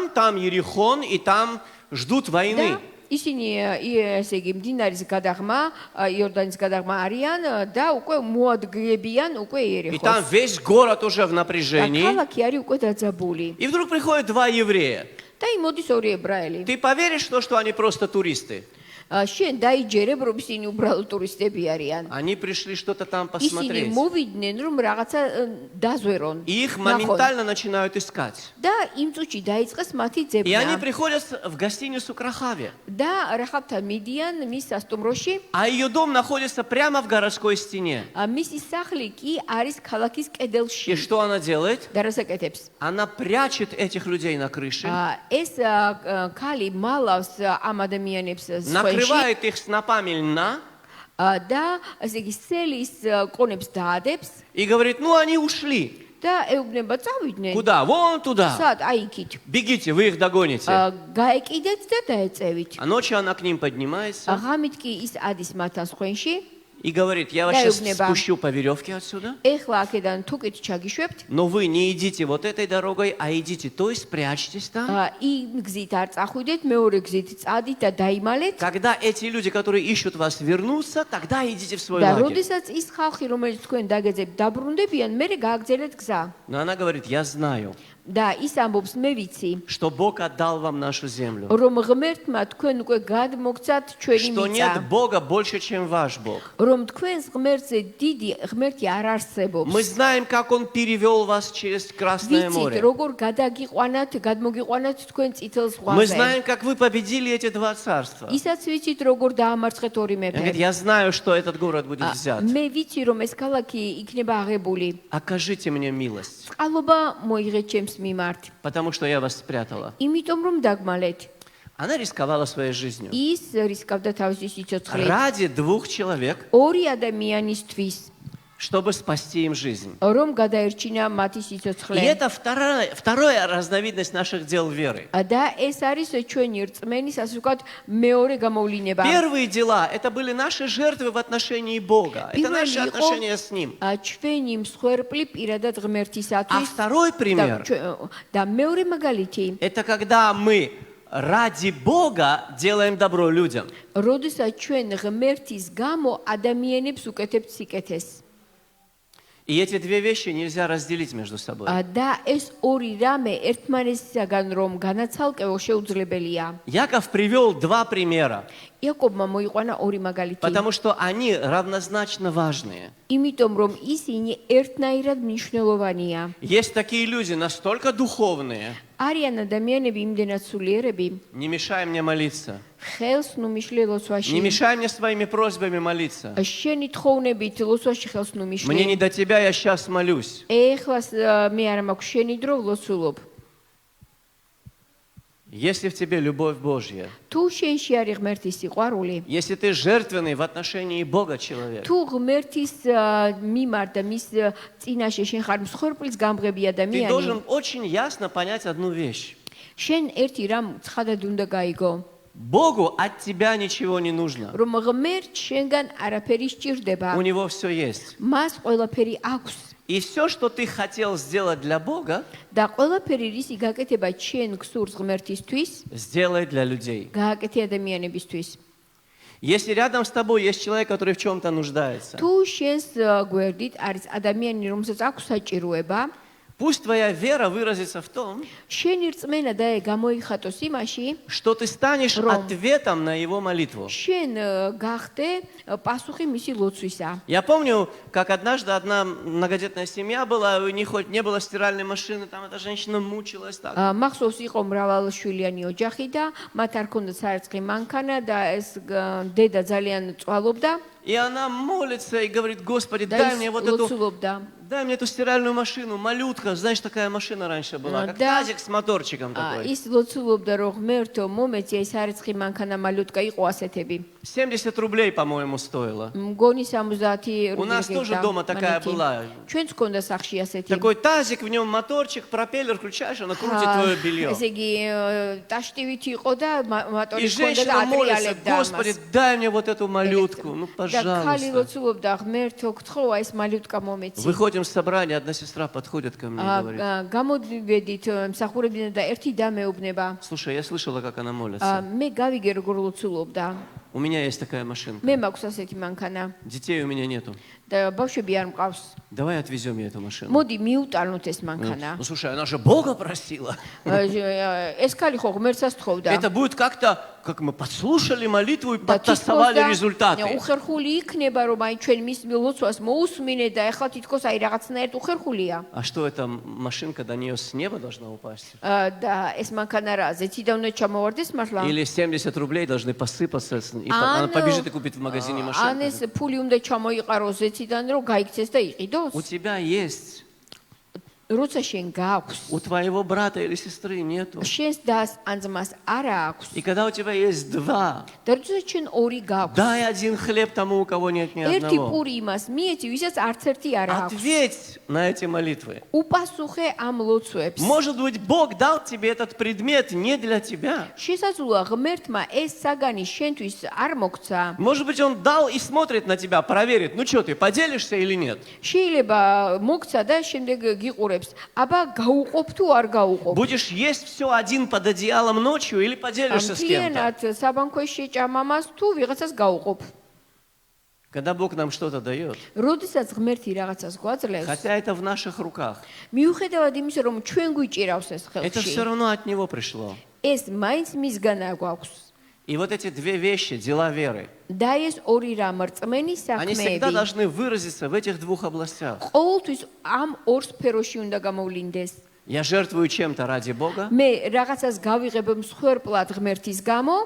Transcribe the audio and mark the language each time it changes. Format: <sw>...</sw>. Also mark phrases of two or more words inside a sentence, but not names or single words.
<ru>за Иорданом, там Иерихон, и там ждут войны.</ru> <ka>ისინი ესე იგი მდინარის გადაღმა, იორდანის გადაღმა არიან და უკვე მოადგებიან უკვე</ka> <ru>И там</ru> <ka>იერიხოს.</ka> <ru>весь город уже в</ru> <ka>და</ka> <ru>напряжении.</ru> <ka>ქალაქი არის უკვე დაძაბული.</ka> <ru>И вдруг приходят два еврея.</ru> <ka>და იმ მოდის ორი ებრაელი.</ka> <ru>Ты поверишь в то, что они просто туристы?</ru> <ka>შენ დაიჯერებ, რომ ისინი უბრალოდ ტურისტები არიან.</ka> <ru>Они пришли что-то там</ru> <ka>ისინი</ka> <ru>посмотреть.</ru> <ka>მოვიდნენ, რომ რაღაცა დაზვერონ.</ka> <ru>И их</ru> <ka>ნახონ.</ka> <ru>моментально начинают искать.</ru> <ka>და იმ წუთში დაიწყეს მათი</ka> <ru>И они</ru> <ka>ძებნა.</ka> <ru>приходят в гостиницу к Рахаве.</ru> <ka>და რახავთან მიდიან მის სასტუმროში.</ka> <ru>А ее дом находится прямо в городской стене.</ru> <ka>მისი სახლი კი არის ქალაქის კედელში.</ka> <ru>И что она делает?</ru> <ka>და რას აკეთებს?</ka> <ru>Она прячет этих людей на крыше,</ru> <ka>ეს ქალი მალავს ამ ადამიანებს სხვენში</ka> <ru>накрывает их снопами льна</ru> <ka>და ესე იგი სელის კონებს დაადებს</ka> <ru>и говорит, ну они ушли.</ru> <ka>და ეუბნება წავიდნენ.</ka> <ru>Куда? Вон туда.</ru> <ka>სად? აი იქით.</ka> <ru>Бегите, вы их догоните.</ru> <ka>გაეკიდეთ და დაეწევით.</ka> <ru>А ночью она к ним поднимается</ru> <ka>ღამით კი ის ადის მათთან სხვენში.</ka> <ru>и говорит, я вас сейчас</ru> <ka>Даёбнеба.</ka> <ru>спущу по веревке отсюда,</ru> <ka>ეხლა აქედან თუკით ჩაგიშვებთ.</ka> <ru>но вы не идите вот этой дорогой, а идите той, спрячьтесь там.</ru> <ka>იმ გზით არ წახვიდეთ, მეორე გზით წადით და დაიმალეთ.</ka> <ru>Когда эти люди, которые ищут вас, вернутся, тогда идите в свой</ru> <ka>და</ka> <ru>лагерь.</ru> <ka>როდესაც ის ხალხი, რომელიც თქვენ დაგეძებთ, დაბრუნდებიან, მერე გააგზავნეთ გზა.</ka> <ru>Но она говорит, я знаю,</ru> <ka>და ის ამბობს, მე ვიცი,</ka> <ru>что Бог отдал вам нашу землю,</ru> <ka>რომ ღმერთმა თქვენ უკვე გადმოგცათ ჩვენი</ka> <ru>что</ru> <ka>მიწა.</ka> <ru>нет Бога больше, чем ваш Бог.</ru> <ka>რომ თქვენს ღმერთზე დიდი ღმერთი არ არსებობს.</ka> <ru>Мы знаем, как Он перевел вас через Красное</ru> <ka>ვიცით,</ka> <ru>море.</ru> <ka>როგორ გადმოგიყვანათ თქვენ წითელ</ka> <ru>Мы</ru> <ka>ზღვაზე.</ka> <ru>знаем, как вы победили эти два царства.</ru> <ka>ისაც ვიცით, როგორ დაამარცხეთ ორი</ka> <ru>Он</ru> <ka>მეფე.</ka> <ru>говорит, я знаю, что этот город будет взят.</ru> <ka>მე ვიცი, რომ ეს ქალაქი იქნება აღებული.</ka> <ru>Окажите мне милость,</ru> <ka>წყალობა მოიღეთ ჩემს მიმართ.</ka> <ru>потому что я вас спрятала.</ru> <ka>იმიტომ რომ დაგმალეთ.</ka> <ru>Она рисковала своей жизнью.</ru> <ka>ის რისკავდა თავისი სიცოცხლით.</ka> <ru>Ради двух человек,</ru> <ka>ორი ადამიანისთვის,</ka> <ru>чтобы спасти им жизнь.</ru> <ka>რომ გადაერჩინა მათი</ka> <ru>И</ru> <ka>სიცოცხლე.</ka> <ru>это вторая разновидность наших дел веры.</ru> <ka>და ეს არის ჩვენი რწმენის, ასე ვთქვათ, მეორე გამოვლენა.</ka> <ru>Первые дела – это были наши жертвы в отношении Бога. Это наши отношения с Ним.</ru> <ka>ჩვენი მსხვერპლი პირადად</ka> <ru>А</ru> <ka>ღმერთისათვის.</ka> <ru>второй пример</ru> <ka>და მეორე მაგალითი, –</ka> <ru>это когда мы ради Бога делаем добро людям.</ru> <ka>როდესაც ჩვენ ღმერთის გამო ადამიანებს უკეთებთ სიკეთეს.</ka> <ru>И эти две вещи нельзя разделить между собой.</ru> <ka>და ეს ორი რამე ერთმანეთისაგან რომ განაცალკევო შეუძლებელია.</ka> <ru>Яков привел два примера,</ru> <ka>იაკობმა მოიყვანა ორი მაგალითი.</ka> <ru>потому что они равнозначно важные.</ru> <ka>იმიტომ რომ ისინი ერთნაირად მნიშვნელოვანია.</ka> <ru>Есть такие люди настолько духовные,</ru> <ka>არიან ადამიანები იმდენად სულიერები,</ka> <ru>не мешай мне молиться,</ru> <ka>ხელს ნუ მიშლე ლოცვაში.</ka> <ru>не мешай мне своими просьбами молиться.</ru> <ka>შენი თხოვნებით ლოცვაში ხელს ნუ</ka> <ru>Мне не</ru> <ka>მიშლე.</ka> <ru>до тебя, я сейчас молюсь.</ru> <ka>ეხლა მე არ მაქვს შენი დრო ვლოცულობ.</ka> <ru>Если в тебе любовь Божья,</ru> <ka>თუ შენში არის ღმერთის სიყვარული,</ka> <ru>если ты жертвенный в отношении Бога человек,</ru> <ka>თუ ღმერთის მიმართ და მის წინაშე შენ ხარ მსხვერპლის გამღები</ka> <ru>ты</ru> <ka>ადამიანი,</ka> <ru>должен очень ясно понять одну вещь.</ru> <ka>შენ ერთი რამ ცხადად უნდა გაიგო,</ka> <ru>Богу от тебя ничего не нужно.</ru> <ka>რომ ღმერთ შენგან არაფერი სჭირდება.</ka> <ru>У Него все есть.</ru> <ka>მას ყველაფერი აქვს.</ka> <ru>И все, что ты хотел сделать для Бога,</ru> <ka>და ყველაფერი რისი გაკეთება ჩვენ გსურს ღმერთისთვის,</ka> <ru>сделай для людей.</ru> <ka>გააკეთე ადამიანებისთვის.</ka> <ru>Если рядом с тобой есть человек, который в чем-то нуждается,</ru> <ka>თუ შენს გვერდით არის ადამიანი, რომელსაც აქვს საჭიროება,</ka> <ru>пусть твоя вера выразится в том,</ru> <ka>შენი რწმენა და გამოიხატოს იმაში,</ka> <ru>что ты станешь ответом на его молитву.</ru> <ka>შენ გახდე პასუხი მისი ლოცვისა.</ka> <ru>Я помню, как однажды одна многодетная семья была, у них хоть не было стиральной машины, там эта женщина мучилась так.</ru> <ka>მახსოვს იყო მრავალშვილიანი ოჯახი და მათ არ ქონდათ სარწყი მანქანა და ეს დედა ძალიან წვალობდა</ka> <ru>И она молится и говорит, Господи,</ru> <ka>და</ka> <ru>дай</ru> <ka>ის</ka> <ru>мне вот эту,</ru> <ka>ლოცულობდა.</ka> <ru>дай мне эту стиральную машину, малютка. Знаешь, такая машина раньше была, как Да. тазик с моторчиком такой.</ru> <ka>ის ლოცულობდა რომ ღმერთო მომეწია ეს სარწყი მანქანა მალუტკა იყო ასეთები.</ka> <ru>70 рублей, по-моему, стоило.</ru> <ka>მგონი 70</ka> <ru>У нас тоже</ru> <ka>რუბლი</ka> <ru>дома такая была.</ru> <ka>ჩვენც ქონდა სახში ასეთი.</ka> <ru>Такой тазик, в нем моторчик, пропеллер, включаешь, она крутит твое белье.</ru> <ka>ესე იგი ტაშტივით იყო და</ka> <ru>И</ru> <ka>მოტორი ქონდა და</ka> <ru>женщина молится,</ru> <ka>ატრიალებდა</ka> <ru>Господи,</ru> <ka>ამას.</ka> <ru>дай мне вот эту малютку, ну</ru> <ka>და და ქალი</ka> <ru>Пожалуйста.</ru> <ka>ლოცულობდა ღმერთო გთხოვა ეს მალუტკა მომეცი.</ka> <ru>Выходим с собрания, одна сестра подходит ко мне и говорит:</ru> <ka>გამოდივედით მსახურებიდან და ერთი და მეუბნება.</ka> <ru>слушай, я слышала, как она молится.</ru> <ka>მე გავიგე როგორ ლოცულობდა.</ka> <ru>У меня есть такая машинка.</ru> <ka>მე მაქვს ასეთი მანქანა</ka> <ru>Детей у меня нету.</ru> <ka>და ბავშვები არ მყავს.</ka> <ru>Давай отвезем ей эту машину.</ru> <ka>მოდი მიუტანოთ ეს მანქანა.</ka> <ru>Ну, слушай, она же Бога просила.</ru> <ka>ეს ქალი ხო ღმერთსაც თხოვდა.</ka> <ru>Это будет как-то, как мы подслушали молитву и</ru> <ka>და</ka> <ru>подтасовали результаты.</ru> <ka>უხერხული იქნება რომ აი ჩვენ მის ლოცვას მოусმინე და ახლა თითქოს აი რაღაცნაირად უხერხულია.</ka> <ru>А что эта машинка до нее с неба должна упасть?</ru> <ka>და ეს მანქანა რა ზეციდან უნდა ჩამოვარდეს მართლა?</ka> <ru>Или 70 рублей должны посыпаться, и она побежит и купит в магазине</ru> <ka>ან</ka> <ru>машинку?</ru> <ka>ეს ფული უნდა ჩამოიყაროს ზეციდან რომ გაიქცეს და იყიდოს?</ka> <ru>У тебя есть,</ru> <ka>როცა შენ გაქვს</ka> <ru>у твоего брата или сестры нету.</ru> <ka>შენს დას ან ძმას არა აქვს</ka> <ru>И когда у тебя есть два,</ru> <ka>და როცა შენ ორი გაქვს</ka> <ru>дай один хлеб тому, у кого нет ни</ru> <ka>ერთი</ka> <ru>одного.</ru> <ka>პური იმას მიეცი ვისაც არც ერთი არა აქვს</ka> <ru>Ответь на эти молитвы.</ru> <ka>უპასუხე ამ ლოცვებს</ka> <ru>Может быть, Бог дал тебе этот предмет не для тебя.</ru> <ka>შესაძლოა ღმერთმა ეს საგანი შენთვის არ მოგცა</ka> <ru>Может быть, Он дал и смотрит на тебя, проверит, ну что, ты поделишься или нет?</ru> <ka>შეიძლება მოგცა და შემდეგ გიყურებს აბა გაუყოფ თუ არ გაუყოფ</ka> <ru>Будешь есть все один под одеялом ночью или поделишься с кем-то?</ru> <ka>მთლიანად საბანქვეში შეჭამამას თუ ვიღაცას გაუყოფ</ka> <ru>Когда Бог нам что-то дает,</ru> <ka>როდესაც ღმერთი რაღაცას გვაძლევს</ka> <ru>хотя это в наших руках,</ru> <ka>მიუხედავად იმისა რომ ჩვენ გვიჭირავს ეს</ka> <ru>это</ru> <ka>ხელში</ka> <ru>все равно от Него пришло.</ru> <ka>ეს მაინც მისგანა გვაქვს</ka> <ru>И вот эти две вещи, дела веры,</ru> <ka>და ეს ორი რამ რწმენის</ka> <ru>они всегда</ru> <ka>საქმეები</ka> <ru>должны выразиться в этих двух областях.</ru> <ka>ყოველთვის ამ ორ სფეროში უნდა გამოვლინდეს</ka> <ru>Я жертвую чем-то ради Бога,</ru> <ka>მე რაღაცას გავიღებ მსხვერპლად ღმერთის გამო</ka>